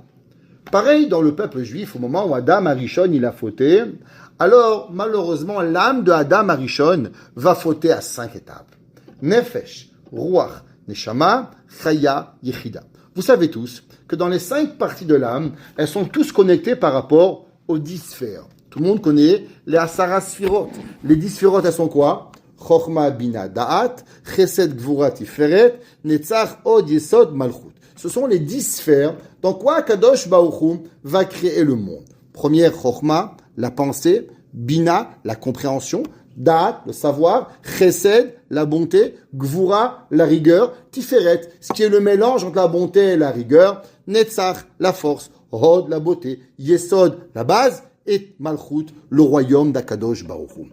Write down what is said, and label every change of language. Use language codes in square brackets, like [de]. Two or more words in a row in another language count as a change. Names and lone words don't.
[fr] Pareil dans le peuple juif, au moment où Adam Arishon il a fauté, alors malheureusement l'âme de Adam Arishon va fauter à 5 étapes. [he] נפש, רוח, נשמה, חיה, יחידה. [fr] Vous savez tous que dans les 5 parties de l'âme, elles sont tous connectées par rapport aux 10 sphères. Tout le monde connaît les [he] עשר ספירות. [fr] Les 10 Sphirot, elles sont quoi? [he] חכמה, בינה, דעת, חסד, גבורה, תפארת, נצח, הוד, יסוד, מלכות. [fr] Ce sont les 10 sphères dans quoi Kadosh Baruch Hu va créer le monde. Première, Chochma, la pensée, Bina, la compréhension, Da'at, le savoir, Chesed, la bonté, Gvura, la rigueur, Tiferet, ce qui est le mélange entre la bonté et la rigueur, Netzach, la force, Hod, la beauté, Yesod, la base, et Malchut, le royaume d'Akadosh Baruch Hu.